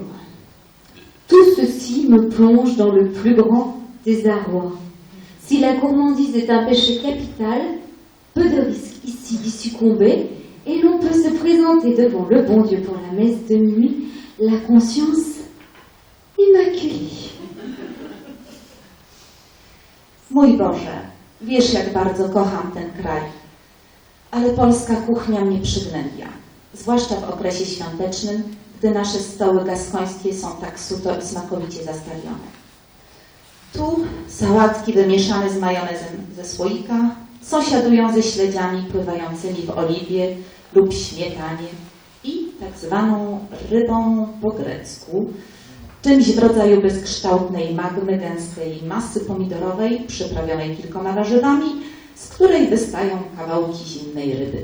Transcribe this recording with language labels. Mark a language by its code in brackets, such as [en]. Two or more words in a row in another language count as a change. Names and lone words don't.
[fr] Tout ceci me plonge dans le plus grand désarroi. Si la gourmandise est un péché capital, peu de risques ici d'y succomber, et l'on peut se présenter devant le bon Dieu pour la messe de nuit, la conscience immaculée. [pl] Mój Boże, wiesz, jak bardzo kocham ten kraj, ale polska kuchnia mnie przygnębia, zwłaszcza w okresie świątecznym, gdy nasze stoły gaskońskie są tak suto i smakowicie zastawione. Tu sałatki wymieszane z majonezem ze słoika sąsiadują ze śledziami pływającymi w oliwie lub śmietanie i tak zwaną rybą po grecku, czymś w rodzaju bezkształtnej magmy, gęstej masy pomidorowej przyprawionej kilkoma warzywami, z której wystają kawałki zimnej ryby.